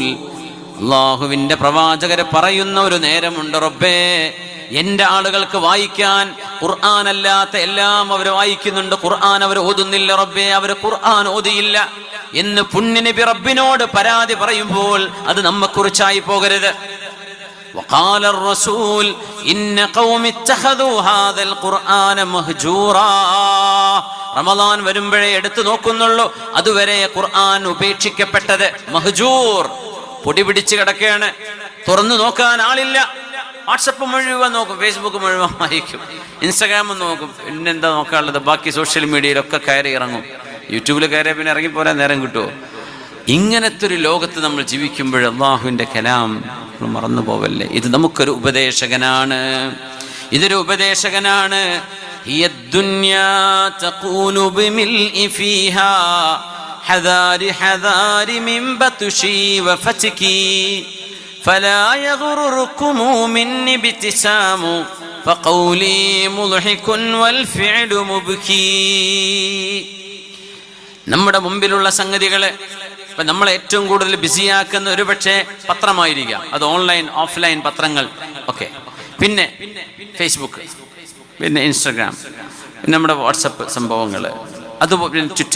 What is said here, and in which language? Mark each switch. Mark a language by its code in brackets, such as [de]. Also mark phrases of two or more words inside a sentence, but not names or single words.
[ml] അല്ലാഹുവിന്റെ പ്രവാചകരെ പറയുന്ന ഒരു നേരമുണ്ട്, റബ്ബേ, എന്റെ ആളുകൾക്ക് വായിക്കാൻ ഖുർആൻ അല്ലാത്ത എല്ലാം അവർ വായിക്കുന്നുണ്ട്, ഖുർആൻ അവർ ഓതുന്നില്ല റബ്ബേ, അവർ ഖുർആൻ ഓതിയില്ല എന്ന് പുണ്യനബി റബ്ബിനോട് പരാതി പറയുമ്പോൾ അത് നമ്മെക്കുറിച്ചായി പോകരുത്. [ar] وقال الرسول إن قوم اتخذوا هذا القرآن مهجورا. [ml] റമദാൻ വരുമ്പോഴേ എടുത്തു നോക്കുന്നുള്ളൂ. അതുവരെ ഖുർആൻ ഉപേക്ഷിക്കപ്പെട്ടത് മഹ്ജൂർ, പൊടി പിടിച്ച് കിടക്കുകയാണ്. തുറന്നു നോക്കാൻ ആളില്ല. വാട്സപ്പ് മുഴുവൻ നോക്കും, ഫേസ്ബുക്ക് മുഴുവൻ വായിക്കും, ഇൻസ്റ്റാഗ്രാം നോക്കും. പിന്നെന്താ നോക്കാനുള്ളത്? ബാക്കി [en] social media [ml] കയറി ഇറങ്ങും. യൂട്യൂബിൽ കയറിയാൽ പിന്നെ ഇറങ്ങിപ്പോരാൻ നേരം കിട്ടുമോ? ഇങ്ങനത്തെ ഒരു ലോകത്ത് നമ്മൾ ജീവിക്കുമ്പോൾ അള്ളാഹുവിൻ്റെ കലാം മറന്നു പോവല്ലേ. ഇത് നമുക്കൊരു ഉപദേശകനാണ്, ഇതൊരു ഉപദേശകനാണ്. [ar] فلا يغرركم مني ابتسام فقولي مضحك والفعل مبكي. [ml] നമ്മുടെ മുമ്പിലുള്ള സംഗതികളെ ഇപ്പം നമ്മളെ ഏറ്റവും കൂടുതൽ ബിസിയാക്കുന്ന ഒരു പക്ഷേ പത്രമായിരിക്കാം. അത് [en] online offline [ml] പത്രങ്ങൾ ഒക്കെ, പിന്നെ ഫേസ്ബുക്ക്, പിന്നെ ഇൻസ്റ്റഗ്രാം, പിന്നെ നമ്മുടെ വാട്സപ്പ് സംഭവങ്ങൾ, അതുപോലെ ട്വിറ്റർ.